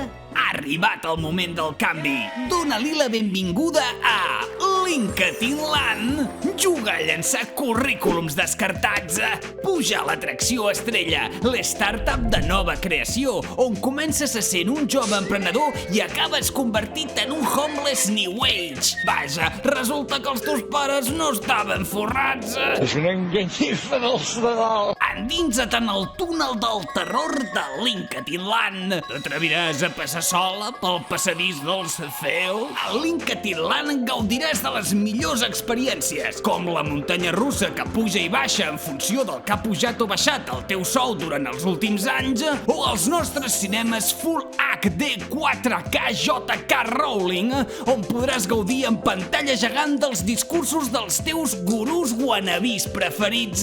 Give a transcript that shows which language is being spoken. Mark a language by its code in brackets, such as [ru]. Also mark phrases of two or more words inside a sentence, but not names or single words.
[ca] Ha arribat el moment del canvi. Dóna-li la benvinguda a LinkedIn Land. Juga a llançar currículums descartats. Puja a l'atracció estrella, l'startup de nova creació, on comences a ser un jove emprenedor i acabes convertit en un [en] homeless new age. [ca] Vaja, resulta que els teus pares no estaven forrats. És una enganyifa dels de dalt. Endinsa't en el túnel del terror de LinkedIn Land. T'atreviràs a passar sola pel passadís del CEO? A LinkedIn Land gaudiràs de les millors experiències, com la muntanya russa que puja i baixa en funció del que ha pujat o baixat el teu sou durant els últims anys, o els nostres cinemes Full HD 4K JK Rowling, on podràs gaudir en pantalla gegant dels discursos dels teus gurús wannabis preferits.